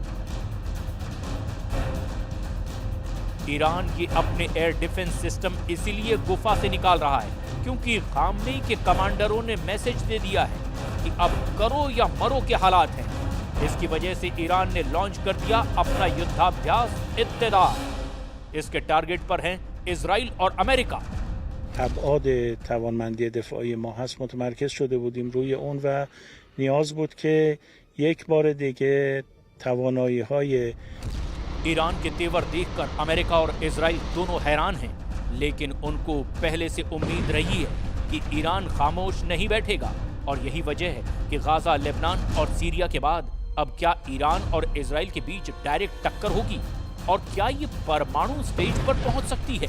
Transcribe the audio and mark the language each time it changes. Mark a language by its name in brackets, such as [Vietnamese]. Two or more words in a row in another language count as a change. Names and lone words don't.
[Hindi] ईरान ये अपने [English] air defense system [Hindi] इसीलिए गुफा से निकाल रहा है क्योंकि खामनेई के कमांडरों ने मैसेज दे दिया है कि अब करो या मरो के हालात हैं। इसकी वजह से ईरान ने लॉन्च कर दिया अपना युद्धाभ्यास इत्तेदार। इसके टारगेट पर हैं इजराइल और अमेरिका। [Persian] ابعاد توانمندی دفاعی ما هست متمرکز شده بودیم روی اون و نیاز بود که یک بار دیگه توانایی‌های [Hindi] ईरान के तेवर देखकर अमेरिका और इजराइल दोनों हैरान हैं, लेकिन उनको पहले से उम्मीद रही है कि ईरान खामोश नहीं बैठेगा और यही वजह है कि गाजा, लेबनान और सीरिया के बाद अब क्या ईरान और इजराइल के बीच डायरेक्ट टक्कर होगी और क्या ये परमाणु स्टेज पर पहुंच सकती है?